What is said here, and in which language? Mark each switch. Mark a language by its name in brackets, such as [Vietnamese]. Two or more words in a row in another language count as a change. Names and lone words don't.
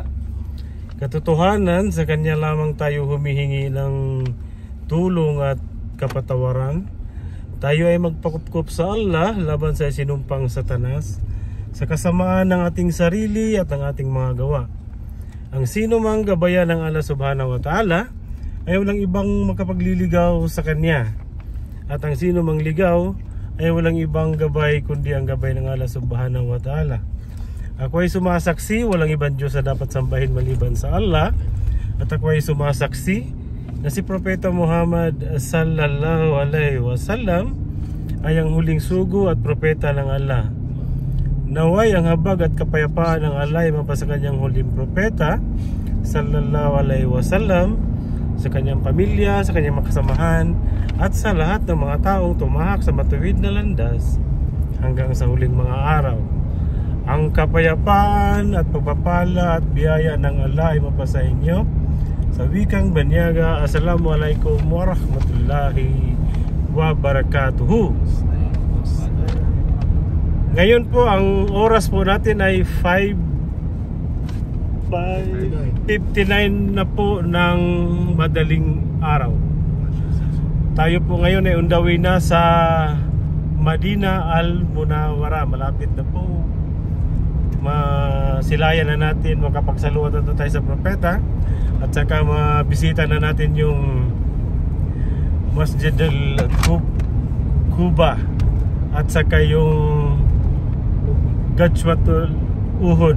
[Filipino] Katotohanan, sa Kanya lamang tayo humihingi ng tulong at kapatawaran. Tayo ay magpakupkup sa Allah laban sa sinumpang Satanas, sa kasamaan ng ating sarili at ang ating mga gawa. Ang sino mang gabayan ng Allah [Arabic] سبحانه وتعالى [Filipino] ay walang ibang makapagliligaw sa Kanya. At ang sino mang ligaw ay walang ibang gabay kundi ang gabay ng Allah [Arabic] سبحانه وتعالى. [Filipino] Ako ay sumasaksi, walang ibang Diyos na dapat sambahin maliban sa Allah. At ako ay sumasaksi na si Propeta Muhammad [Arabic] صلى الله عليه وسلم [Filipino] ay ang huling sugo at propeta ng Allah. Naway ang habag at kapayapaan ng Allah ay mapasa kanyang huling propeta [Arabic] صلى الله عليه وسلم, [Filipino] sa kanyang pamilya, sa kanyang makasamahan, at sa lahat ng mga taong tumahak sa matuwid na landas hanggang sa huling mga araw. Ang kapayapaan at pagpapala at biyaya ng Allah ay mapasa inyo. Sa wikang banyaga, [Arabic] السلام عليكم ورحمة الله وبركاته. [Filipino] Ngayon po, ang oras po natin ay 5:59 na po ng madaling araw. Tayo po ngayon ay [English] on the way [Filipino] na sa Madina Al-Munawwara. Malapit na po. Masilayan na natin, makapagsaluhan na tayo sa propeta, at saka mabisita na natin yung Masjid Al-Quba at saka yung Gajwatul Uhud.